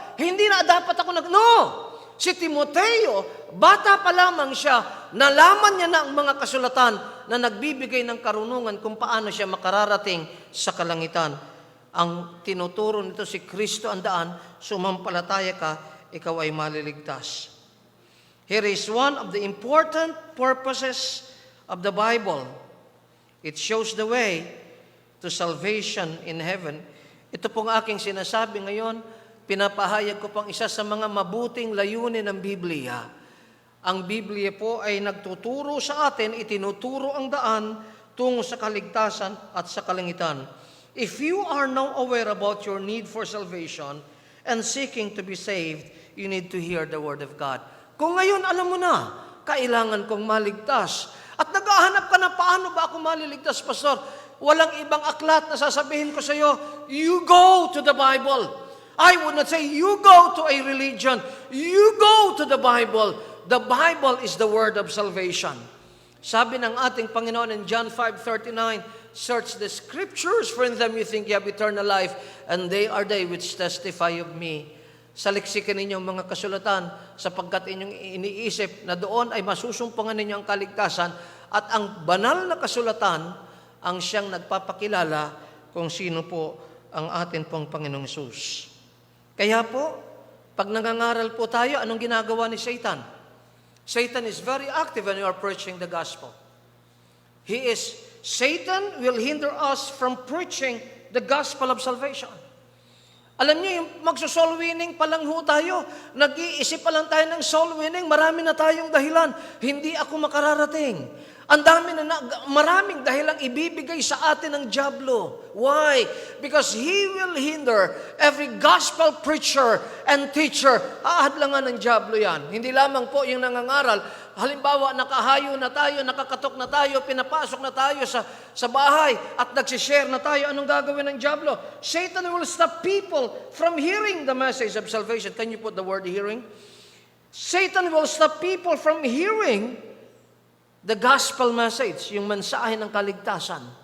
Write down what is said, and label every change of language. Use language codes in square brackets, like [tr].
[tl] Hindi na dapat ako No! Si Timoteo, bata pa lamang siya, nalaman niya na ang mga kasulatan na nagbibigay ng karunungan kung paano siya makararating sa kalangitan. Ang tinuturo nito si Kristo ang daan, sumampalataya ka, ikaw ay maliligtas. [en] Here is one of the important purposes of the Bible. It shows the way to salvation in heaven. [tl] Ito pong aking sinasabi ngayon, pinapahayag ko pang isa sa mga mabuting layunin ng Biblia. Ang Biblia po ay nagtuturo sa atin, itinuturo ang daan tungo sa kaligtasan at sa kalangitan. [en] If you are now aware about your need for salvation and seeking to be saved, you need to hear the Word of God. [tl] Kung ngayon alam mo na, kailangan kong maligtas. At naghahanap ka na, paano ba ako maliligtas, Pastor? Walang ibang aklat na sasabihin ko sa iyo, [en] you go to the Bible. I would not say, you go to a religion. You go to the Bible. The Bible is the word of salvation. [tl] Sabi ng ating Panginoon [en] in John 5:39, "Search the Scriptures, for in them you think you have eternal life, and they are they which testify of me." [tl] Saliksikan ninyong mga kasulatan, sapagkat inyong iniisip na doon ay masusumpungan ninyo ang kaligtasan, at ang banal na kasulatan ang siyang nagpapakilala kung sino po ang atin pong Panginoong Hesus. Kaya po, pag nangangaral po tayo, anong ginagawa ni Satan? [en] Satan is very active when you are preaching the gospel. Satan will hinder us from preaching the gospel of salvation. [tl] Alam niyo, yung magso-soul winning pa lang ho tayo. Nag-iisip pa lang tayo ng soul winning, marami na tayong dahilan. Hindi ako makararating. Ang dami maraming dahilang ibibigay sa atin ng dyablo. [en] Why? Because he will hinder every gospel preacher and teacher. [tl] Aadlangan ng dyablo yan. Hindi lamang po yung nangangaral. Halimbawa, nakahayo na tayo, nakakatok na tayo, pinapasok na tayo sa bahay at nagsishare na tayo. Anong gagawin ng dyablo? [en] Satan will stop people from hearing the message of salvation. Can you put the word hearing? Satan will stop people from hearing the gospel message, [tl] yung mensahe ng kaligtasan.